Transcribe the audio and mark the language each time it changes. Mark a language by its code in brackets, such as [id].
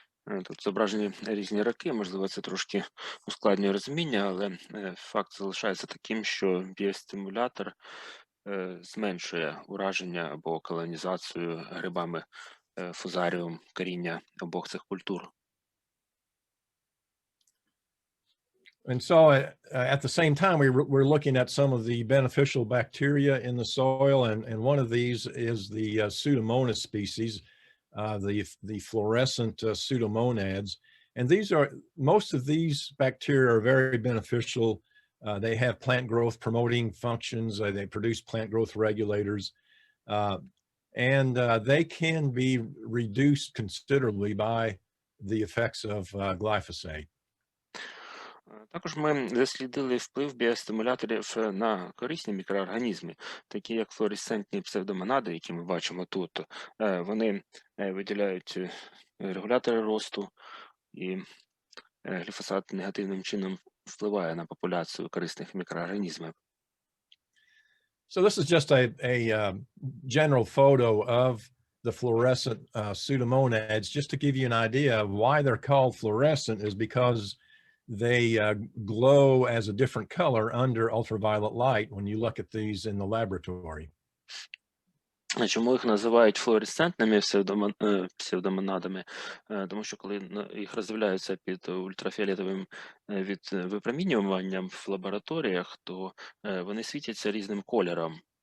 [uk] Тут зображені різні роки, можливо, це трошки ускладнює розуміння, але факт залишається таким, що біостимулятор зменшує ураження або колонізацію грибами фузаріум коріння обох цих культур. [en] And so at the same time, we're looking at some of the beneficial bacteria in the soil, and one of these is the Pseudomonas species, the fluorescent pseudomonads. And most of these bacteria are very beneficial. They have plant growth promoting functions. They produce plant growth regulators. uh, and they can be reduced considerably by the effects of glyphosate. [uk] Також ми дослідили вплив біостимуляторів на корисні мікроорганізми, такі як флуоресцентні псевдомонади, які ми бачимо тут. Вони виділяють регулятори росту, і гліфосат негативним чином впливає на популяцію корисних мікроорганізмів. [en] So this is just a general photo of the fluorescent pseudomonads. Just to give you an idea of why they're called fluorescent is because they glow as a different color under ultraviolet light when you look at these in the laboratory. [uk] Чому їх називають флуоресцентними псевдомонадами? Тому що коли їх роздивляються під ультрафіолетовим випромінюванням в лабораторіях, то вони світяться різним кольором.